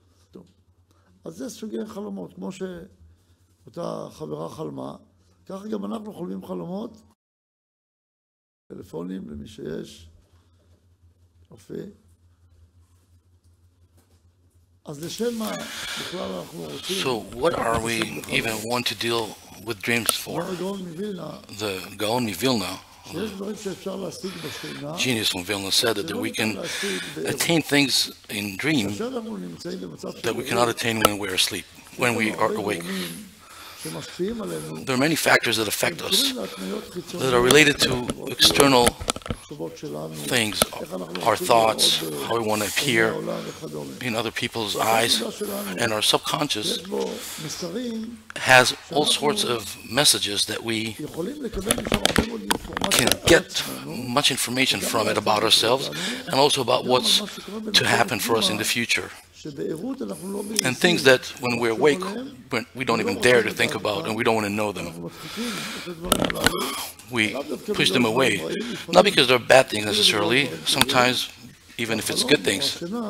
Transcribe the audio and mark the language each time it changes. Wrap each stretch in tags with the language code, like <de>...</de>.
<he>טוב. אז זה סוגי חלומות, כמו שאותה חברה חלמה, ככה גם אנחנו חולמים חלומות, טלפונים למי שיש, יופי. אז לשם מה בכלל אנחנו רוצים...</he> <en>So what are we even want to deal with dreams for? The Gaon Mivilna,</en> <he>שיש דברים שאפשר להשיג בשינה,</he> <en>genius from Vilna, said that we can attain things in dream</en> <he>שאנחנו נמצאים במצב</he> <en>that we cannot attain when we're asleep, when we are awake.</en> <he>שמשפיעים עלינו,</he> <en>There are many factors that affect us that are related to external</en> <he>מחשבות שלנו,</he> <en>things, our thoughts, how we want to appear in other people's eyes, and our subconscious</en> <he>יש בו מסרים</he> <en>has all sorts of messages that we</en> <he>יכולים לקבל משם הרבה מאוד אינפורמציה</he> <en>can get much information from it about ourselves and also about what's to happen for us in the future.</en> <he>שבעירות אנחנו לא</he> <en>And things that when we're awake, we don't even dare to think about and we don't want to know them.</en> <he>מדחיקים את הדברים הללו.</he> <en>We push them away, not because they're bad things necessarily, sometimes even if it's good things.</en>